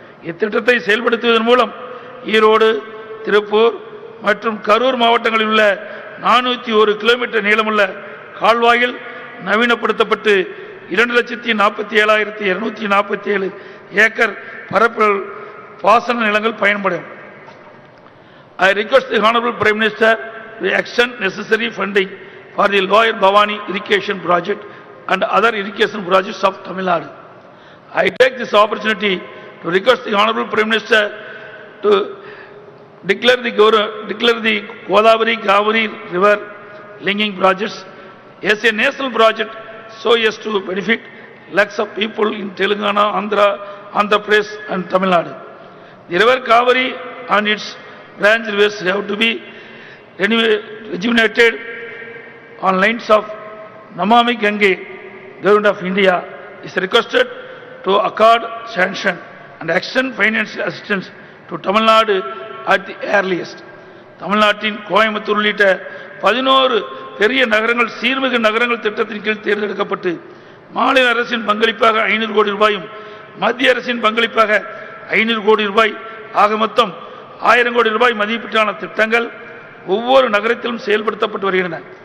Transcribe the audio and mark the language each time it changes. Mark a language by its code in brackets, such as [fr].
[ta] இத்திட்டத்தை செயல்படுத்துவதன் மூலம் ஈரோடு, திருப்பூர் மற்றும் கரூர் மாவட்டங்களில் உள்ள 401 கிலோமீட்டர் நீளமுள்ள கால்வாயில் நவீனப்படுத்தப்பட்டு 2,47,247 ஏக்கர் பரப்பில் பாசன நிலங்கள் பயன்படும். [en] I request the Honorable Prime Minister to extend necessary funding for the Lower Bhavani irrigation project and other irrigation projects of Tamil Nadu. I take this opportunity to request the Honorable Prime Minister to declare the Godavari Kaveri river linking projects as a national project so as to benefit lakhs of people in Telangana, Andhra Pradesh and Tamil Nadu. The river Kaveri and its branch rivers have to be rejuvenated on lines of Namami Gange. Government of India is requested to accord sanction and extend financial assistance to Tamil Nadu at the earliest. [ta] Tamil Nadu Coimbatore உள்ளிட்ட 11 பெரிய நகரங்கள் சீர்மிகு நகரங்கள் திட்டத்தின் கீழ் தேர்ந்தெடுக்கப்பட்டு மாநில அரசின் பங்களிப்பாக 500 கோடி ரூபாயும் மத்திய அரசின் பங்களிப்பாக 500 கோடி ரூபாய் ஆக மொத்தம் 1000 கோடி ரூபாய் மதிப்பீட்டான திட்டங்கள் ஒவ்வொரு நகரத்திலும் செயல்படுத்தப்பட்டு வருகின்றன.